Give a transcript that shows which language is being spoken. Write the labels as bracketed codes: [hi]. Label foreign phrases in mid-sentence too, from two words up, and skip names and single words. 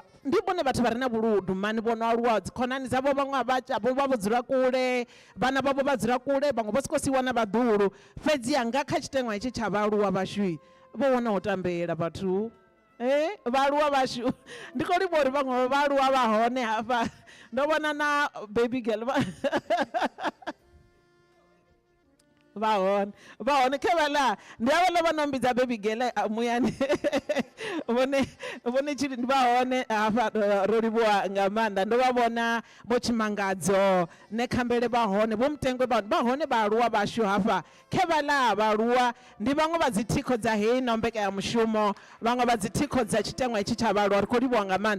[ve] Ndi vhone vhathu vha re na vhuludu mani vho no aluwa, dzikhonani dzavho vhaṅwe vha vho dzula kule, vhana vhavho vha dzula kule, vhaṅwe vho sokou siwa na vhaḓuhulu. Fhedziha nga kha tshiteṅwa hetshi tsha vhaaluwa vhashu vho wana u tambela vhathu vhaaluwa vhashu. Ndi khou livha uri vhaṅwe vhaaluwa vha hone hafha, ndo vhona na [en] baby girl [ve] vha hone khe vhaḽa ndi havhaḽa vha no mbidza [en] baby girl [ve] muyani vhone tshili ndi vha hone hafha. Ro livhuwa nga maanḓa, ndo vha vhona vho Tshimangadzo ne Khambele vha hone, vho Mutengwe vha hone vhaaluwa vhashu hafha. Khe vhaḽa vhaaluwa ndi vhaṅwe vha dzi thikho dza heyi na mbekanyamushumo, vhaṅwe vha dzi thikho dza tshiteṅwa hetshi tsha vhaaluwa. Ri khou livhuwa nga maanḓa.